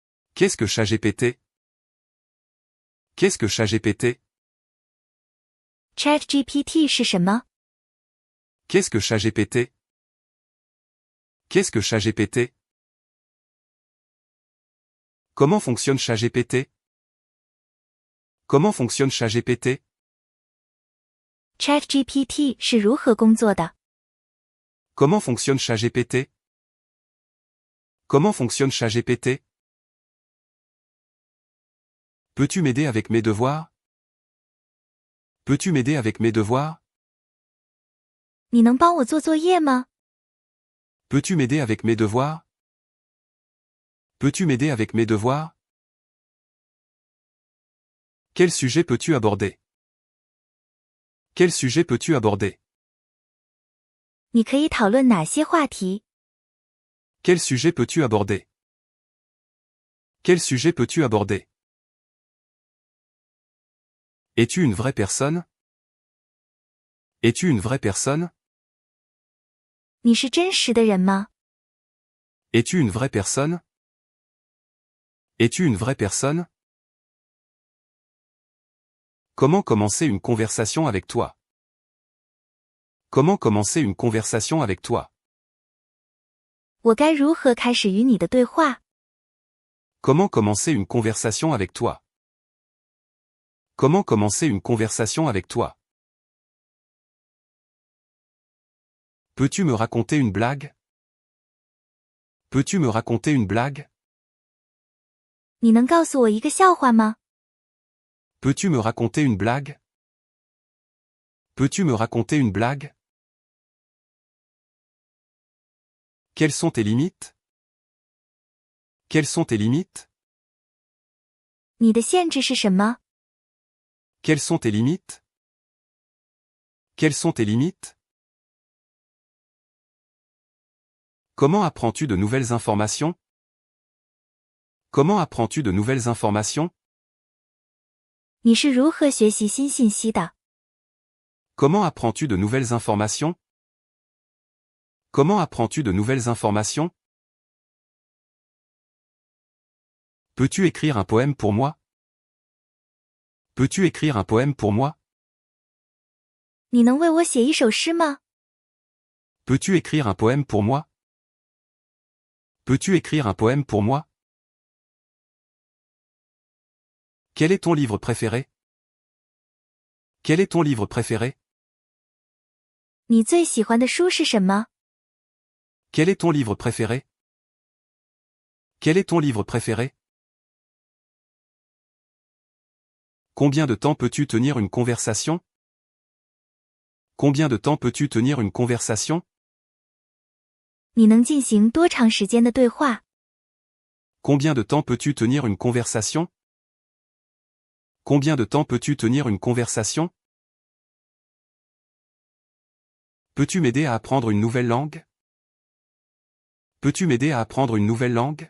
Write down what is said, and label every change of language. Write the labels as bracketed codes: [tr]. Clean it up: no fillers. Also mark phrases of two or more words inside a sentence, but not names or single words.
[fr] Qu'est-ce que ChatGPT? Qu'est-ce que ChatGPT? [zh] ChatGPT 是什么？ [fr] Qu'est-ce que ChatGPT? Qu'est-ce que ChatGPT? Comment fonctionne ChatGPT? Comment fonctionne ChatGPT? [zh] ChatGPT 是如何工作的？ [fr] Comment fonctionne ChatGPT? Comment fonctionne ChatGPT? Peux-tu m'aider avec mes devoirs? Peux-tu m'aider avec mes devoirs? [zh] 你能帮我做作业吗？ [fr] Peux-tu m'aider avec mes devoirs? Peux-tu m'aider avec mes devoirs? Quel sujet peux-tu aborder? Quel sujet peux-tu aborder? [zh] 你可以讨论哪些话题？ [fr] Quel sujet peux-tu aborder? Quel sujet peux-tu aborder? Es-tu une vraie personne? Es-tu une vraie personne? [zh] 你是真实的人吗？ [fr] Es-tu une vraie personne? Es-tu une vraie personne? Comment commencer une conversation avec toi? Comment commencer une conversation avec toi? [zh] 我该如何开始与你的对话？ [fr] Comment commencer une conversation avec toi? Comment commencer une conversation avec toi? Peux-tu me raconter une blague? Peux-tu me raconter une blague? [zh] 你能告诉我一个笑话吗？ [fr] Peux-tu me raconter une blague? Peux-tu me raconter une blague? Quelles sont tes limites? Quelles sont tes limites? [zh] 你的限制是什么？ [fr] Quelles sont tes limites? Quelles sont tes limites? Comment apprends-tu de nouvelles informations? Comment apprends-tu de nouvelles informations? [zh] 你是如何学习新信息的？ [fr] Comment apprends-tu de nouvelles informations? Comment apprends-tu de nouvelles informations? Peux-tu écrire un poème pour moi? Peux-tu écrire un poème pour moi? [zh] 你能为我写一首诗吗？ [fr] Peux-tu écrire un poème pour moi? Peux-tu écrire un poème pour moi? Quel est ton livre préféré? Quel est ton livre préféré? [zh] 你最喜欢的书是什么？ [fr] Quel est ton livre préféré? Quel est ton livre préféré? Combien de temps peux-tu tenir une conversation? Combien de temps peux-tu tenir une conversation? [zh] 你能进行多长时间的对话？ [fr] Combien de temps peux-tu tenir une conversation? Combien de temps peux-tu tenir une conversation? Peux-tu m'aider à apprendre une nouvelle langue? Peux-tu m'aider à apprendre une nouvelle langue?